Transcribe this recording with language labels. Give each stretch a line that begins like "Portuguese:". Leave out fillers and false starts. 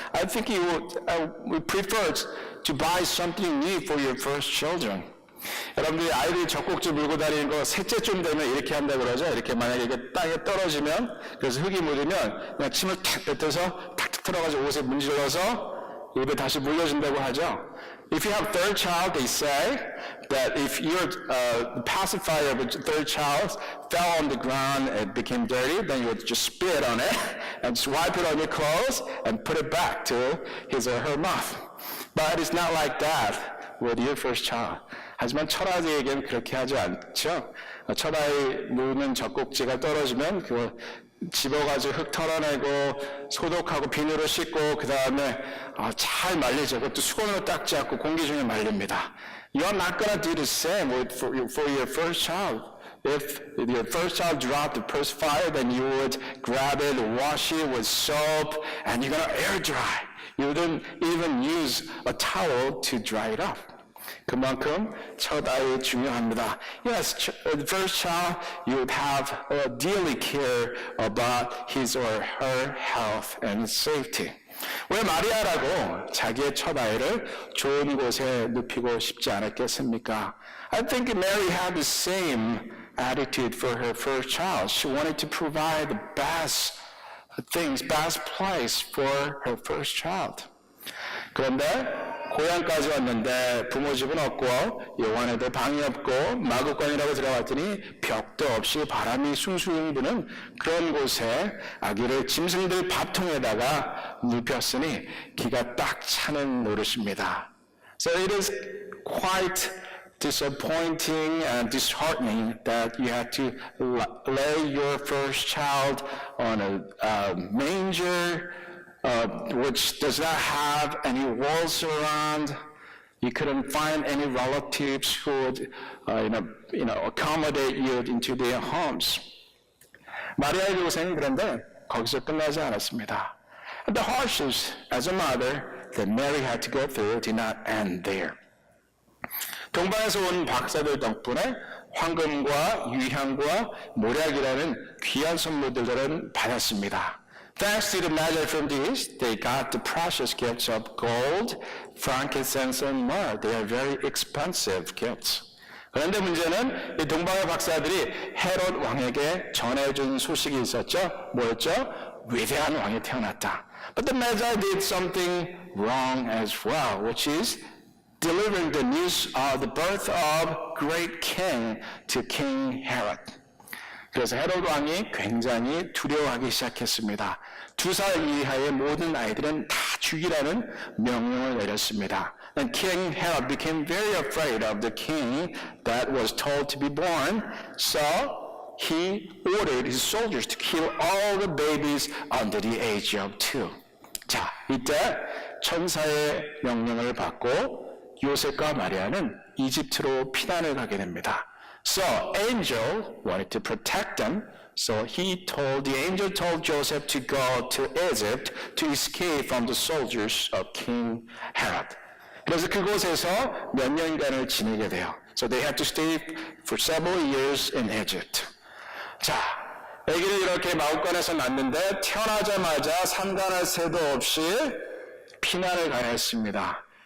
English: I think you would prefer to buy something new for your first children.
Korean: 여러분들이 아이들이 젖꼭지 물고 다니는 거 셋째쯤 되면 이렇게 한다 그러죠. 이렇게 만약에 이게 땅에 떨어지면 그래서 흙이 묻으면 그냥 침을 탁 뱉어서 탁탁 틀어가지고 옷에 문질러서 입에 다시 물려준다고 하죠.
English: If you have third child, they say that if your pacifier of a third child fell on the ground and became dirty, then you would just spit on it and just wipe it on your clothes and put it back to his or her mouth. But it's not like that with your first child.
Korean: 하지만 첫아이에게는 그렇게 하지 않죠. 첫아이 누는 젖꼭지가 떨어지면 그거 집어가지고 흙 털어내고 소독하고 비누로 씻고 그 다음에 잘 말리죠. 그것도 수건으로 닦지 않고 공기 중에 말립니다.
English: You're not gonna do the same for your first child. If your first child dropped the pacifier, then you would grab it, wash it with soap, and you're gonna air dry. You wouldn't even use a towel to dry it up.
Korean: 그만큼 첫 아이 중요합니다.
English: Yes, the first child, you would have daily care about his or her health and safety.
Korean: 왜 마리아라고 자기의 첫 아이를 좋은 곳에 눕히고 싶지 않았겠습니까?
English: I think Mary had the same attitude for her first child. She wanted to provide the best things, best place for her first child.
Korean: 그런데 고향까지 왔는데 부모 집은 없고 요한에도 방이 없고 마구간이라고 들어갔더니 벽도 없이 바람이 숭숭 부는 그런 곳에 아기를 짐승들 밥통에다가 눕혔으니 기가 딱 차는 노릇입니다.
English: So it is quite disappointing and disheartening that you had to lay your first child on a manger which does not have any walls around. You couldn't find any relatives who would, accommodate you into their homes.
Korean: 마리아의 고생은 그런데 거기서 끝나지 않았습니다.
English: The hardships as a mother that Mary had to go through did not end there.
Korean: 동방에서 온 박사들 덕분에 황금과 유향과 모략이라는 귀한 선물들을 받았습니다.
English: Thanks to the Magi from the East, they got the precious gifts of gold, frankincense, and myrrh. They are very expensive gifts.
Korean: 그런데 문제는 이 동방의 박사들이 헤롯 왕에게 전해준 소식이 있었죠. 뭐였죠? 위대한 왕이 태어났다.
English: But the Magi did something wrong as well, which is delivering the news of the birth of great king to King Herod.
Korean: 그래서 헤롯 왕이 굉장히 두려워하기 시작했습니다. 2살 이하의 모든 아이들은 다 죽이라는 명령을 내렸습니다.
English: And King Herod became very afraid of the king that was told to be born, so he ordered his soldiers to kill all the babies under the age of 2.
Korean: 자, 이때 천사의 명령을 받고 요셉과 마리아는 이집트로 피난을 가게 됩니다.
English: So angel wanted to protect them, so the angel told Joseph to go to Egypt to escape from the soldiers of King Herod.
Korean: 그래서 그곳에서 몇 년간을 지내게 돼요.
English: So they had to stay for several years in Egypt.
Korean: 자, 아기를 이렇게 마구간에서 낳는데 태어나자마자 상관할 새도 없이 피난을 가야 했습니다.